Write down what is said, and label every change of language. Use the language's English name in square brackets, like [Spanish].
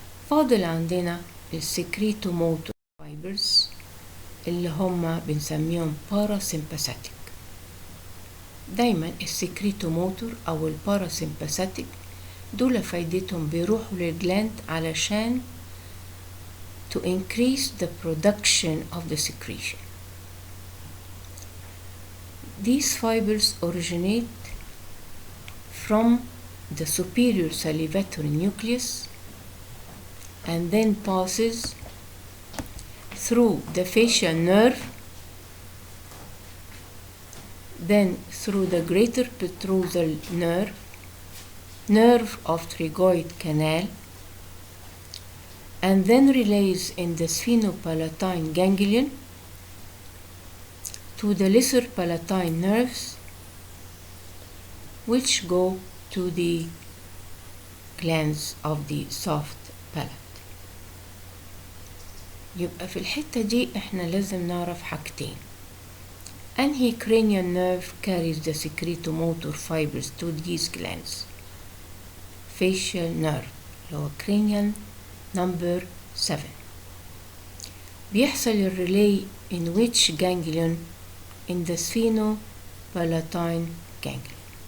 [Arabic] فاضل عندنا السكريتو موتور فايبرز اللي هما بنسميهم باراسمباثيك. دايما السكريتو موتور او الباراسمباثيك دول فايدتهم بيروحوا للجلاند علشان [English] to increase the production of the secretion. These fibers originate from the superior salivatory nucleus and then passes through the facial nerve, then through the greater petrosal nerve of pterygoid canal, and then relays in the sphenopalatine ganglion to the lesser palatine nerves which go to the glands of the soft palate. [Arabic] يبقى في الحتة دي احنا لازم نعرف حاجتين. أنهي [English] cranial nerve carries the secretomotor fibers to these glands؟ facial nerve [Arabic] اللي هو [English] cranial number 7. [Arabic] بيحصل الريلي [English] in which ganglion in the sphenopalatine ganglion.